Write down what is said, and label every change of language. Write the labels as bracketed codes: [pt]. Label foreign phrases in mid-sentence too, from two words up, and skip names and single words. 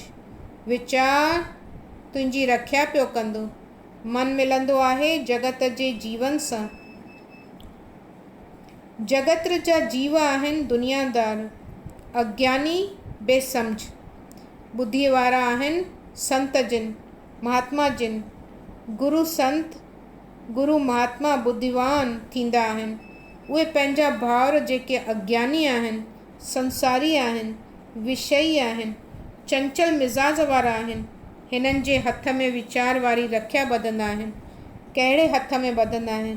[sd] वीचार तुंहिंजी रखिया पियो कंदो। मन मिलंदो आहे जगत जे जीवन सां। जगत जा जीव आहिनि दुनियादार, अज्ञानी बेसम्झ। बुद्धीअ वारा आहिनि संत जिन, महात्मा जिन। गुरु संत, गुरु महात्मा बुद्धिवान थींदा आहिनि। उहे पंहिंजा भाउर जेके अज्ञानी आहिनि, संसारी आहिनि, विषयी आहिनि, चंचल मिज़ाज वारा आहिनि, हिननि जे हथ में वीचार वारी रखिया ॿधंदा आहिनि। कहिड़े हथ में ॿधंदा आहिनि?